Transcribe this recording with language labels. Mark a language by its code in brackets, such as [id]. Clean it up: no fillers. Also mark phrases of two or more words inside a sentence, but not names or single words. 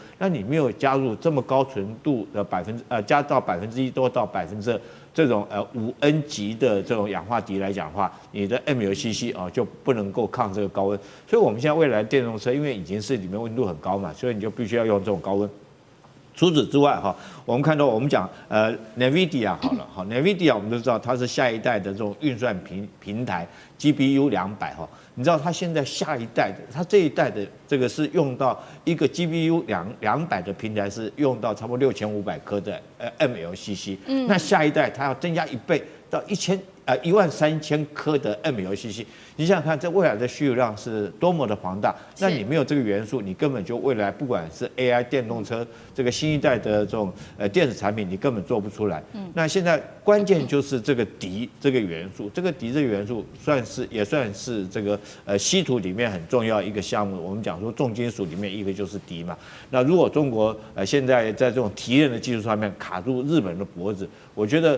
[zh] 那你沒有加入這麼高純度的加到1%多到2%這種5N 級的這種氧化銻來講的話，你的 MLCC 就不能夠抗這個高溫。所以我們現在未來電動車，因為引擎室裡面溫度很高嘛，所以你就必須要用這種高溫。除此之外哈，我們看到我們講 NVIDIA 好了哈，NVIDIA 我們都知道它是下一代的這種運算平台 GPU 200哈，你知道它現在下一代的，它這一代的這個是用到一個 GPU 200的平台是用到差不多6500顆的MLCC，那下一代它要增加1倍到13000顆的 MLCC， 你想想看，这未來的需求量是多麼的龐大。那你沒有這個元素，你根本就未來不管是 AI 電動車這個新一代的這種電子產品，你根本做不出來。那現在關鍵就是這個銻這個元素，這個銻這個元素也算是這個稀土裡面很重要一個項目。我們講說重金屬裡面一個就是銻嘛。那如果中國現在在這種提煉的技術上面卡住日本的脖子，我覺得。